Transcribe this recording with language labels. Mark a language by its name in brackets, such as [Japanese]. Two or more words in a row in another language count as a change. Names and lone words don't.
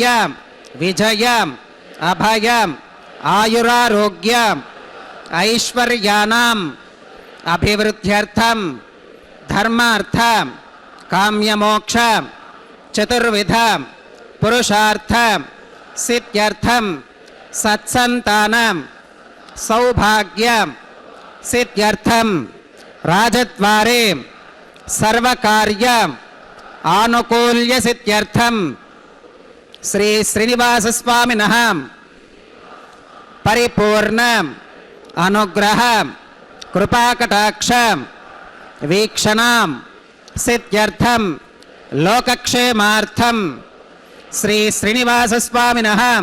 [Sanskrit] విజయ అభయ ఆయురారోగ్య ఐశ్వర్యానాం అభివృద్ధ్యర్థం ధర్మార్థ కామ్యమోక్ష చతుర్విధ పురుషార్థ సిద్ధ్యర్థం సత్సంతానం सौभाग्य सिद्ध्यर्थम राजद्वारे सर्वकार्य आनुकूल्य सिद्ध्यर्थम श्री श्रीनिवासस्वामिनः परिपूर्ण अनुग्रह कृपाकटाक्ष वीक्षणां सिद्ध्यर्थम लोकक्षेमार्थम श्री श्रीनिवासस्वामिनः